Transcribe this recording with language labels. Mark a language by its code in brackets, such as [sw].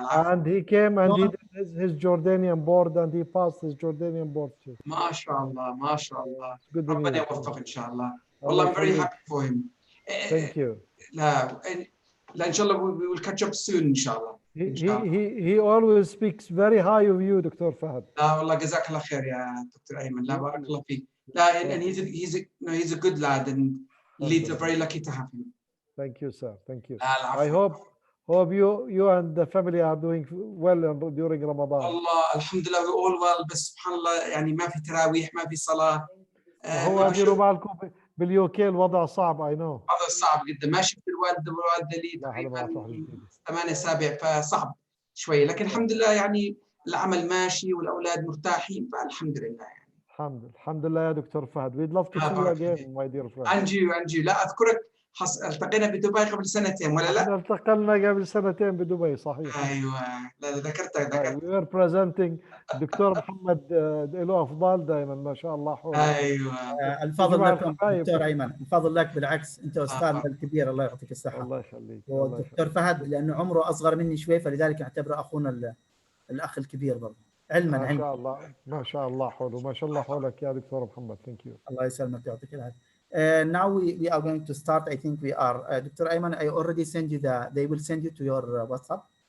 [en] And he came and he did his Jordanian board and he passed his Jordanian board too. [ar] ما شاء الله ما شاء الله. [en] Good [ar] ربنا يوفق إن شاء الله. [en] والله I'm very happy for him. Thank you. [ar] لا إن شاء الله [en] we will catch up soon [ar] إن شاء الله. [en] He always speaks very high of you, Dr. Fahad. [ar] لا والله جزاك الله خير يا دكتور أيمن. لا بارك الله فيك. [en] لا and he's a good lad and Leeds are very lucky to have him. Thank you, sir. Thank you. I hope you and the family are doing well during Ramadan. [ar] والله الحمد لله [en] we all well [ar] بس سبحان الله يعني ما في تراويح ما في صلاة. هو ديروا بالكم باليوكي الوضع صعب [en] I know. [ar] هذا صعب جدا. ما شفت الوالدة والوالدة لي تقريبا 8 أسابيع فصعب شوي لكن الحمد لله يعني العمل ماشي والأولاد مرتاحين فالحمد لله يعني. الحمد لله يا دكتور فهد. [en] We'd love to see you again my dear friend. [ar] أنجي لا أذكرك التقينا بدبي قبل سنتين ولا لا؟ التقينا قبل سنتين بدبي صحيح. أيوة لا ذكرتك. [en] We were presenting [ar] دكتور محمد له أفضال دائما ما شاء الله حوله. أيوة. الفضل لكم دكتور أيمن، الفضل لك بالعكس أنت أستاذنا الكبير الله يعطيك الصحة. الله يخليك. والدكتور فهد لأنه عمره أصغر مني شوي فلذلك أعتبره أخونا الأخ الكبير برضه علما. ما شاء الله ما شاء الله حوله ما شاء الله حولك يا دكتور محمد. [en] Thank you. [ar] الله يسلمك يعطيك العافية. [en] Now we are going to start. I think we are. Dr. Ayman, I already sent you they will send you to your WhatsApp.